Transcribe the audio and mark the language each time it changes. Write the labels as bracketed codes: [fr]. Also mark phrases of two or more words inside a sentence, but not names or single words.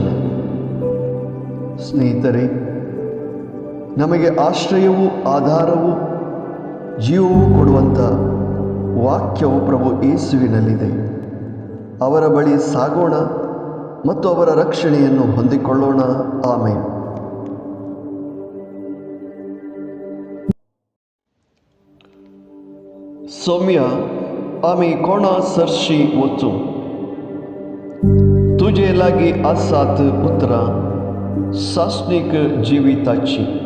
[kn] ಸ್ನೇಹಿತರೆ, ನಮಗೆ ಆಶ್ರಯವೂ ಆಧಾರವೂ ಜೀವವೂ ಕೊಡುವಂಥ ವಾಕ್ಯವು ಪ್ರಭು ಯೇಸುವಿನಲ್ಲಿದೆ. ಅವರ ಬಳಿ ಸಾಗೋಣ ಮತ್ತು ಅವರ ರಕ್ಷಣೆಯನ್ನು ಹೊಂದಿಕೊಳ್ಳೋಣ. ಆಮೇನ್. [kok] सौम्या, आम्ही कोणासरशी वचू? तुझे लागी आसात उतरां सासणीक जिविताची.